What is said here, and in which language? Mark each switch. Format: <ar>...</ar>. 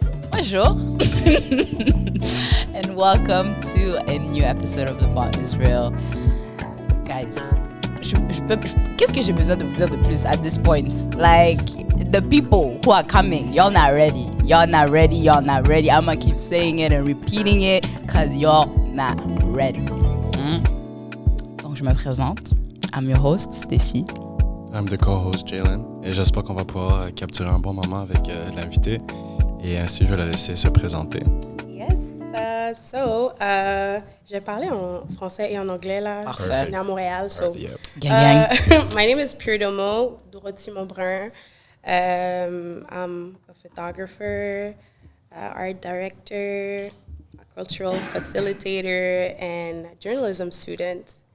<en>Bonjour, and welcome to a new episode of The Bond is Real.</en> <fr>Guys, qu'est-ce que j'ai besoin de vous dire de plus</fr> <en>at this point? Like, the people who are coming, y'all not ready. Y'all not ready, y'all not ready. I'm gonna keep saying it and repeating it because y'all not ready.</en> <fr>Donc, je me présente.</fr> <en>I'm your host, Stecy. I'm the co-host, Jaelen.</en> <fr>Et j'espère qu'on va pouvoir capturer un bon moment avec l'invité. Et ainsi, je vais la laisser se présenter.</fr> <en>Yes.</en> <fr>Je vais parler en français et en anglais là. Parfait. Je suis née à Montréal. So,</fr> <en>Yep. Gang, gang. my name is Dorothy Mombrun. I'm a photographer, art director, a cultural facilitator, and journalism student.</en>